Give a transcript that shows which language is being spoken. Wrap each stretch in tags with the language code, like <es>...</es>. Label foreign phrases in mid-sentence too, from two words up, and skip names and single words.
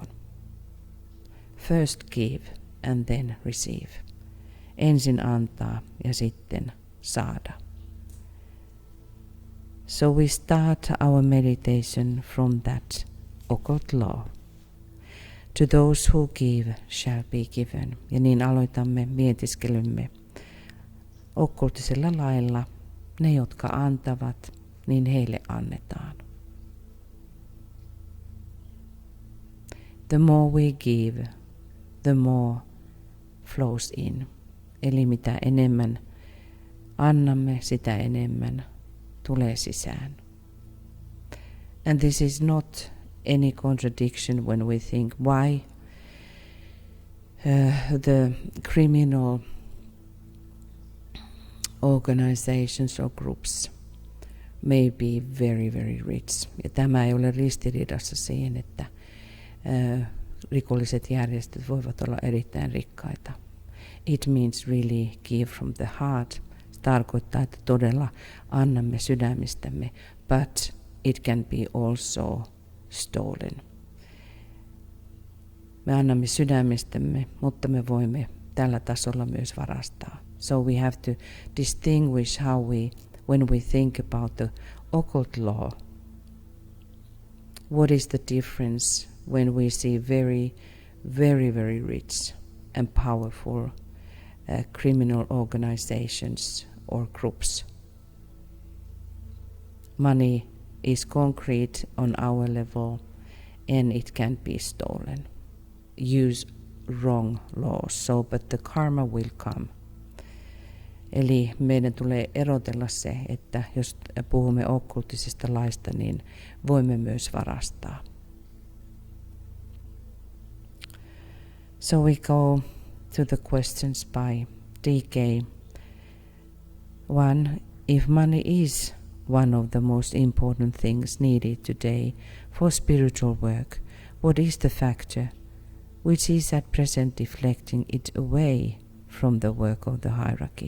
<en>First give and then receive.</en> <fi>Ensin antaa ja sitten saada.</fi> <en>So we start our meditation from that occult law. To those who give shall be given.</en> <fi>Ja niin aloitamme mietiskelymme okkultisella lailla. Ne, jotka antavat, niin heille annetaan.</fi> <en>The more we give, the more flows in.</en> <fi>Eli mitä enemmän annamme, sitä enemmän tulee sisään.</fi> <en>And this is not any contradiction when we think why the criminal organizations or groups may be very, very rich.</en> <fi>Ja tämä ei ole ristiriidassa siihen, että rikolliset järjestöt voivat olla erittäin rikkaita.</fi> <en>It means really give from the heart.</en> <fi>Se tarkoittaa, että todella annamme sydämistämme,</fi> <en>but it can be also stolen.</en> <fi>Me annamme sydämistämme, mutta me voimme tällä tasolla myös varastaa.</fi> <en>So we have to distinguish when we think about the occult law, what is the difference when we see very, very, very rich and powerful criminal organizations or groups. Money is concrete on our level and it can be stolen. Use wrong laws, but the karma will come.</en> <fi>Eli meidän tulee erotella se, että jos puhumme okkultisista laista, niin voimme myös varastaa.</fi> <en>So we go to the questions by DK. 1. If money is one of the most important things needed today for spiritual work, what is the factor which is at present deflecting it away from the work of the hierarchy?</en>